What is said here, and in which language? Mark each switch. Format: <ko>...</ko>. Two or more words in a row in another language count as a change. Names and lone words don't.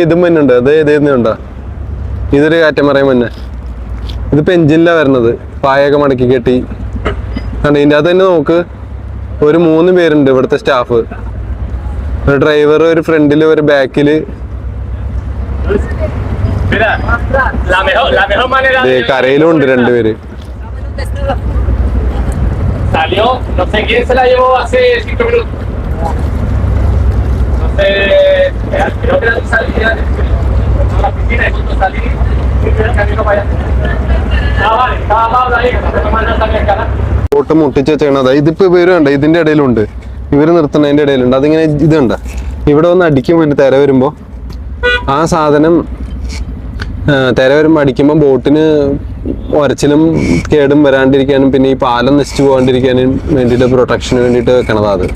<ml>ഇതും തന്നെ ഉണ്ട്, അത് ഇതേന്നുണ്ടാ. ഇതൊരു കാറ്റമറൈൻ തന്നെ. ഇതിപ്പോ എഞ്ചിനിലാ വരുന്നത്. പായൊക്കെ മടക്കി കെട്ടി കണ്ട. ഇതിൻ്റെ അകത്ത് തന്നെ നോക്ക്, ഒരു 3 പേരുണ്ട് ഇവിടുത്തെ സ്റ്റാഫ്. ഒരു ഡ്രൈവർ, ഒരു ഫ്രണ്ടില്, ഒരു ബാക്കില്,</ml> <es>Mira, la mejor manera de</es> <ml>കരയിലും ഉണ്ട് രണ്ടുപേര്.</ml> <es>salió, no sé quién se la llevó hace 5 minutos. No sé, creo que la salida a la piscina y justo salí y fui al camino para allá. Ah, vale, estaba Pablo ahí, que no se toma nada también, cara.</es> <ml>ബോട്ട് മുട്ടിച്ച് വെച്ചേക്കണത് ഇതിപ്പോ ഇവര് കണ്ട ഇതിന്റെ ഇടയിലുണ്ട്, ഇവര് നിർത്തുന്നതിന്റെ ഇടയിലുണ്ട്. അതിങ്ങനെ ഇതുണ്ട്, ഇവിടെ വന്ന് അടിക്കും വേണ്ടി തിര വരുമ്പോ ആ സാധനം തിര വരുമ്പോൾ അടിക്കുമ്പോൾ ബോട്ടിന് ഒരച്ചിലും കേടും വരാണ്ടിരിക്കാനും പിന്നെ ഈ പാലം നശിച്ചു പോകാണ്ടിരിക്കാനും വേണ്ടിയിട്ട് പ്രൊട്ടക്ഷന് വേണ്ടിയിട്ട് വെക്കണതാ അത്.</ml>